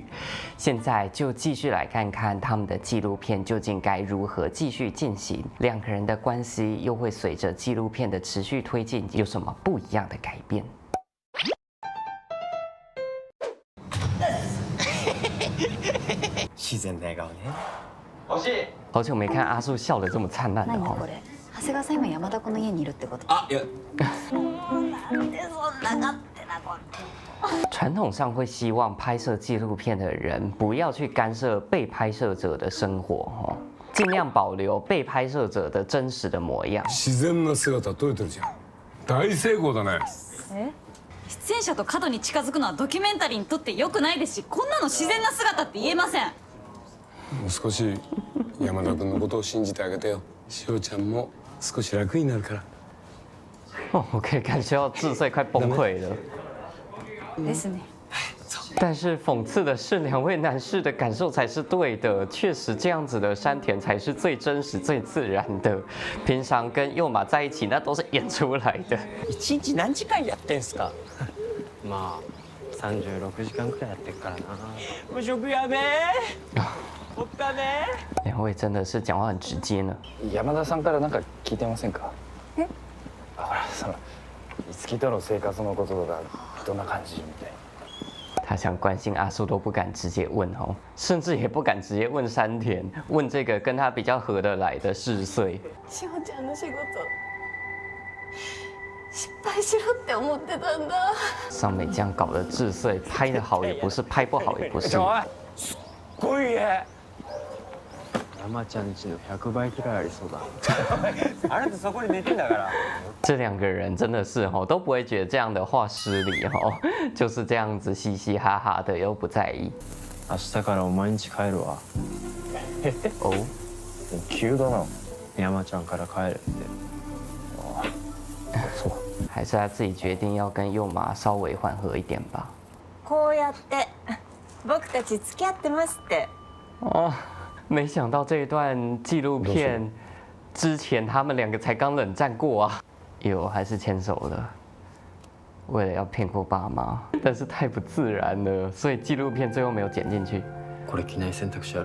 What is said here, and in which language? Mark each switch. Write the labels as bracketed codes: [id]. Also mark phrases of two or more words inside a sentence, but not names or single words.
[zh] 现在就继续来看看他们的纪录片究竟该如何继续进行，两个人的关系又会随着纪录片的持续推进有什么不一样的改变？ [ja] 自然な笑顔ね。 [zh] 好久没看阿树笑得这么灿烂了哦。 [ja] 何これ？長谷川さん今山田君の家にいるってこと？あ、いや。なんでそんな勝手なこと。 [zh] 传统上会希望拍摄纪录片的人不要去干涉被拍摄者的生活，尽量保留被拍摄者的真实的模样。 [ja] 自然な姿撮れてるじゃん。大成功だね。出演者と過度に近づくのはドキュメンタリーにとって良くないですし、こんなの自然な姿って言えません。もう少し山田君のことを信じてあげてよ。しおちゃんも少し楽になるから。 [zh] 我可以感觉到智穗快崩溃了。 [ja] ですね。 [zh] 但是讽刺的是，两位男士的感受才是对的。确实，这样子的山田才是最真实、最自然的。平常跟佑马在一起，那都是演出来的。 [ja] 1 日何時間やってんすか？まあ36時間くらいやってるからな。無職やべえ。おったね。 [zh] 两位真的是讲话很直接呢。 [ja] 山田さんから何か聞いてませんか？え？ほら五木との生活のこととかどんな感じみたいな。 [zh] 他想关心阿树都不敢直接问哦，甚至也不敢直接问山田，问这个跟他比较合得来的4岁。 [ja] しおちゃんの仕事失敗しろって思ってたんだ。 [zh] 上美这样搞的智穗，拍得好也不是，拍不好也不是。 [ja] すっごい家。山ちゃんちの100倍くらいありそうだ。あなたそこに寝てんだから。 [zh] 这两个人真的是都不会觉得这样的话失礼就是这样子嘻嘻哈哈的，又不在意。 [ja] 明日からお前ん家帰るわ。 [zh] 哦， [ja] 急だな。山ちゃんから帰るって。そう。 [zh] 还是他自己决定要跟佑马稍微缓和一点吧。 [ja] こうやって僕たち付き合ってますって。 [zh] 哦，没想到这一段纪录片之前他们两个才刚冷战过啊，还是牵手了，为了要骗过爸妈，但是太不自然了，所以纪录片最后没有剪进去。 [ja] これ着ない選択肢ある？